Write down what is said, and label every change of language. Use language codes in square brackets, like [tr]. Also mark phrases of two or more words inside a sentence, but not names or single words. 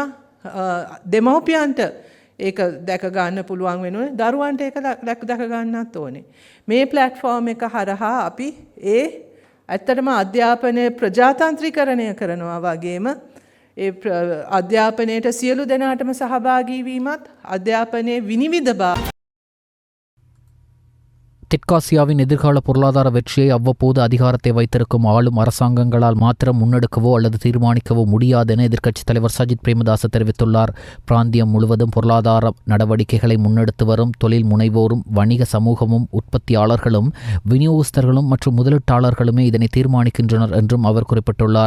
[si] දෙමව්පියන්ට ඒක දැක ගන්න පුළුවන් වෙනුනේ දරුවන්ට ඒක දැක ගන්නත් ඕනේ. මේ ප්ලැට්ෆෝම් එක හරහා අපි ඒ ඇත්තටම අධ්‍යාපනය ප්‍රජාතන්ත්‍රීකරණය කරනවා වගේම ඒ අධ්‍යාපනයට සියලු දෙනාටම සහභාගී වීමත් අධ්‍යාපනයේ විනිවිද [ta] தெற்காசியாவின் எதிர்கால பொருளாதார வெற்றியை அவ்வப்போது அதிகாரத்தை வைத்திருக்கும் ஆளும் அரசாங்கங்களால் மாத்திரம் முன்னெடுக்கவோ அல்லது தீர்மானிக்கவோ முடியாது என எதிர்க்கட்சித் தலைவர் சஜித் பிரேமதாச தெரிவித்துள்ளார். பிராந்தியம் முழுவதும் பொருளாதார நடவடிக்கைகளை முன்னெடுத்து வரும் தொழில் முனைவோரும் வணிக சமூகமும் உற்பத்தியாளர்களும் விநியோகஸ்தர்களும் மற்றும் முதலீட்டாளர்களுமே இதனை தீர்மானிக்கின்றனர் என்றும் அவர் குறிப்பிட்டுள்ளார்.